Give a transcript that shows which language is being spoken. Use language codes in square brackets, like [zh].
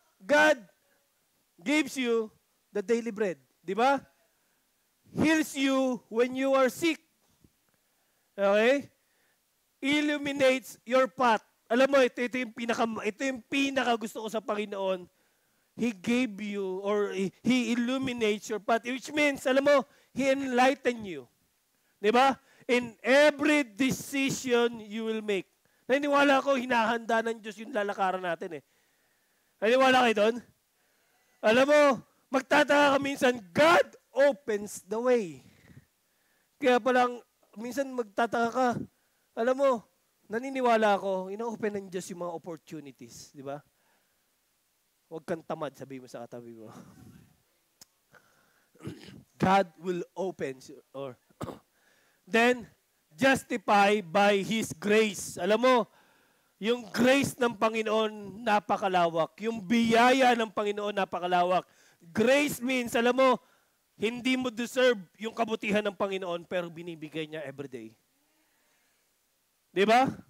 [en] God gives you the daily bread. [tl] Di ba? [en] Heals you when you are sick. Okay? Illuminates your path. [tl] Alam mo, ito yung pinaka gusto ko sa Panginoon. [en] He gave you, or He illuminates your path. Which means, [tl] alam mo, [en] He enlighten you. Diba? In every decision you will make. [tl] Naniniwala ko, hinahanda ng Diyos yung lalakaran natin eh. Naniniwala kayo doon? Alam mo, magtataka ka minsan, [en] God opens the way. [tl] Kaya palang, minsan magtataka ka, alam mo, naniniwala ako, ina-open ng Diyos yung mga opportunities. Diba? Huwag kang tamad, sabi mo sa katabi mo. [en] God will open, or then, justify by His grace. [tl] Alam mo, Yung grace ng Panginoon, napakalawak. Yung biyaya ng Panginoon, napakalawak. [en] Grace means, [tl] alam mo, hindi mo deserve yung kabutihan ng Panginoon, pero binibigay niya everyday. Di ba?